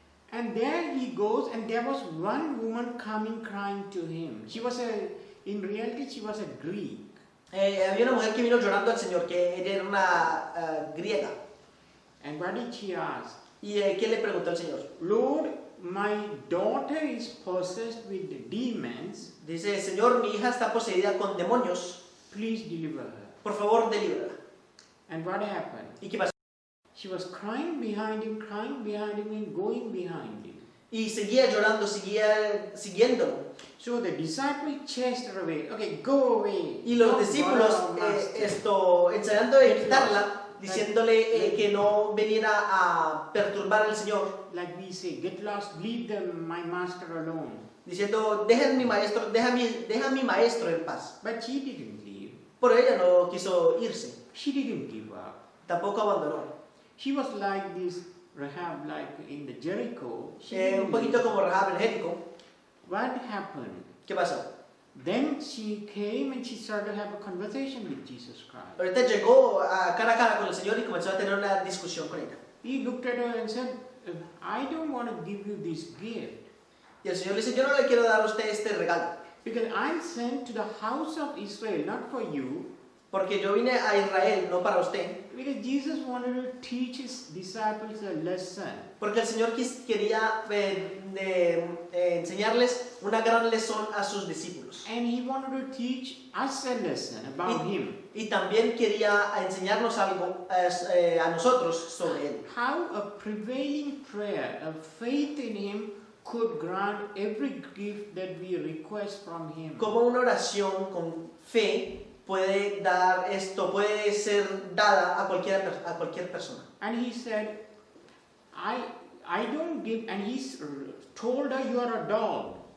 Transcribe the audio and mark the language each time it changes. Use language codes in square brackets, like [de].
[en] And there he goes, and there was one woman coming crying to him. In reality, she was a Greek. [es] Había una mujer que vino llorando al Señor, que ella era una griega. [en] And what did she ask? [es] ¿Y qué le preguntó el Señor? [en] Lord, my daughter is possessed with demons. [es] Dice, Señor, mi hija está poseída con demonios, [en] Please deliver her. [es] por favor, delíbrala. [en] And what happened? [es] ¿Y qué pasó? [en] She was crying behind him, and going behind him. [es] Y seguía llorando, seguía siguiéndolo. [en] So the disciples chased her away. Okay, go away. [es] Y los [en] Don't [es] discípulos, [en] bother our master. [es] ensayando de quitarla, diciéndole que no viniera a perturbar al Señor, [en] Like we say, get lost, leave my master alone. [es] diciendo, deja mi maestro en paz. [en] But she didn't leave. [es] Pero ella no quiso irse, [en] She didn't give up. [es] tampoco abandonó. [en] She was like this Rahab, like in the Jericho. She [es] Un [en] didn't [es] poquito [en] leave. [es] como Rahab en Jericó. [en] What happened? [es] ¿Qué pasó? [en] Then she came and she started to have a conversation with Jesus Christ. [es] Ahorita llegó a cara con el Señor y comenzó a tener una discusión con ella. [en] He looked at her and said, I don't want to give you this gift [es] Y el Señor le dice, yo no le quiero dar a usted este regalo, [en] because I'm sent to the house of Israel, not for you. [es] porque yo vine a Israel, no para usted. [en] Because Jesus wanted to teach his disciples a lesson. [es] Porque el Señor quería enseñarles una gran lección a sus discípulos. [en] And he wanted to teach us a lesson about him. [es] Y también quería enseñarnos algo a nosotros sobre él. [en] How a prevailing prayer, a faith in him, could grant every gift that we request from him. [es] Como una oración con fe puede ser dada a cualquier persona. [en] And he said, I don't give, and he told her, you are a dog.